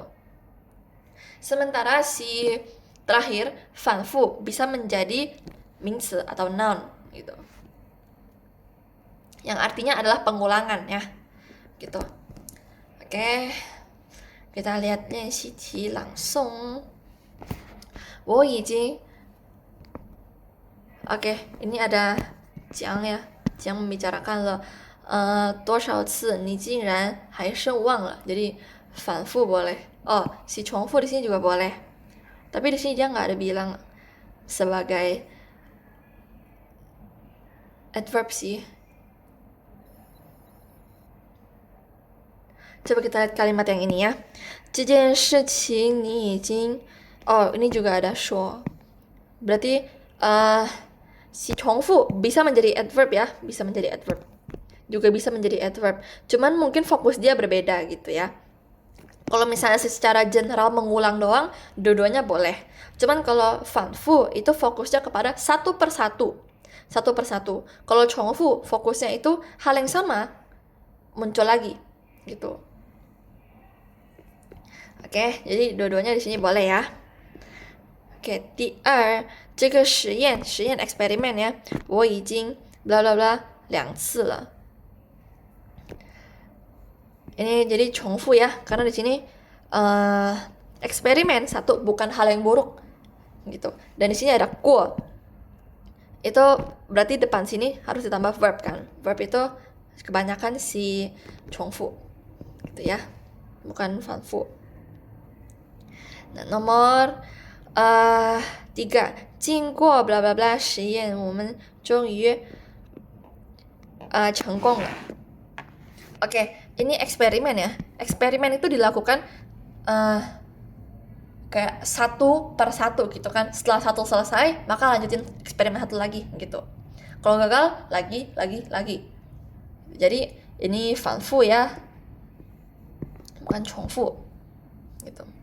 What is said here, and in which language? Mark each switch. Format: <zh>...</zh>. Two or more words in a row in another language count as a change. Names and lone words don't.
<id>Sementara si terakhir 反复 bisa menjadi 名词 atau noun gitu. Yang artinya adalah pengulangan ya. Gitu. Oke. Kita lihat</id> <zh>练习题朗诵. 我已经</zh> <id>Oke, ini ada Jiang ya.</id> <zh>Jiang membicarakan 了 多少次你竟然还是忘了.</zh> <id>Jadi 反复 boleh. Oh, si 重复 di sini juga boleh. Tapi di sini dia nggak ada bilang sebagai adverb sih. Coba kita lihat kalimat yang ini ya.</id> <zh>这件事情你已经</zh> <id>Oh, ini juga ada</id> <zh>说.</zh> <id>Berarti si 重复 bisa menjadi adverb ya, bisa menjadi adverb. Juga bisa menjadi adverb. Cuman mungkin fokus dia berbeda gitu ya. Kalau misalnya secara general mengulang doang, dua-duanya boleh. Cuman kalau 反复 itu fokusnya kepada 1/1. 1/1. Kalau 重复 fokusnya itu hal yang sama muncul lagi gitu. Oke, jadi dua-duanya di sini boleh ya. Oke,</id> <zh>第二这个实验</zh> <id>eksperimen ya,</id> <zh>我已经 bla bla bla 2 次了.</zh> <id>Ini jadi 重复 ya, karena di sini eksperimen satu bukan hal yang buruk gitu. Dan di sini ada 过 Itu berarti depan sini harus ditambah verb kan. Verb itu kebanyakan si 重复 gitu ya, bukan 反复. Nah, nomor 3,</id> <zh>经过 bla bla bla 实验我们终于成功了.</zh> <id>Oke, ini eksperimen ya. Eksperimen itu dilakukan kayak satu per satu gitu kan. Setelah satu selesai, maka lanjutin eksperimen satu lagi gitu. Kalau gagal, lagi. Jadi ini 反复 ya, bukan 重复 gitu.</id>